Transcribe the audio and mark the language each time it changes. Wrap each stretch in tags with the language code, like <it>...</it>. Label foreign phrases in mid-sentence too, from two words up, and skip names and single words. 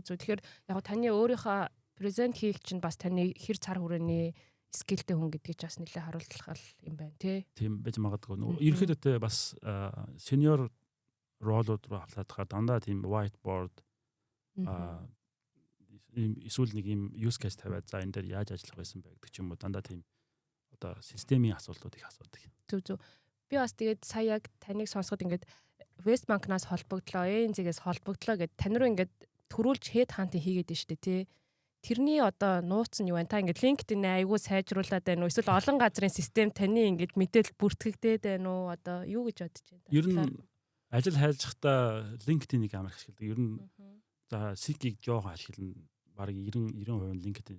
<mn>Тэгэхээр яг таны өөрийнхөө презент хийх чинь бас таны хэр цар хүрээний скиллтэй хүн гэдгийг ч бас нэлээд харуулах юм байна тий. Тийм байж магадгүй. Ерөнхийдөө бас</mn> <en>senior role-</en> <mn>ууд руу авлаадахаар дандаа тийм whiteboard эсвэл нэг юм</mn> <en>use case</en> <mn>тавиад за энэ дээр яаж ажиллах байсан бэ гэдэг ч юм уу дандаа тийм одоо системийн асуултууд их асуудаг. Зөв. Би бас тэгээд сая яг таныг сонсоход ингээд Westbank-наас холбогдлоо, ANZ-гээс холбогдлоо гэд тань руу ингээд төрүүлж</mn> <en>head hunting</en> <mn>хийгээд байна шүү дээ тий. Тэрний одоо нууц нь юу вэ? Та ингээд LinkedIn айгуу сайжруулад байна уу? Эсвэл олон газрын систем таны ингээд мэдээлэл бүртгэгдээд байна уу? Одоо юу гэж бодож байна? Ер нь ажил хайжихтаа LinkedIn-ийг амар ашигладаг. Ер нь за SIG-ийг жоохон ашиглана. Бараг 90% LinkedIn.</mn>